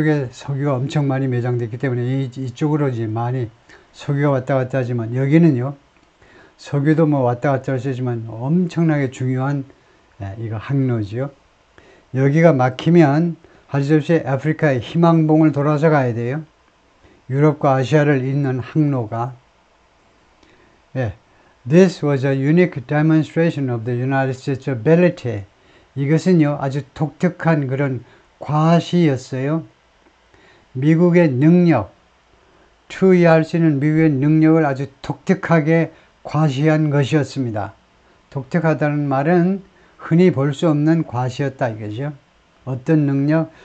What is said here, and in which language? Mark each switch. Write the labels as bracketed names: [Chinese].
[Korean] 석유가 엄청 많이 매장됐기 때문에 이쪽으로 이제 많이 석유가 왔다 갔다 하지만, 여기는요 석유도 뭐 왔다 갔다 하시지만 엄청나게 중요한 이거 항로지요. 여기가 막히면 할 수 없이 아프리카의 희망봉을 돌아서 가야 돼요. 유럽과 아시아를 잇는 항로가. [English] This was a unique demonstration of the United States' ability. [Korean] 이것은요 아주 독특한 그런 과시였어요. 미국의 능력, 투여할 수 있는 미국의 능력을 아주 독특하게 과시한 것이었습니다. 독특하다는 말은 흔히 볼 수 없는 과시였다 이거죠. 어떤 능력?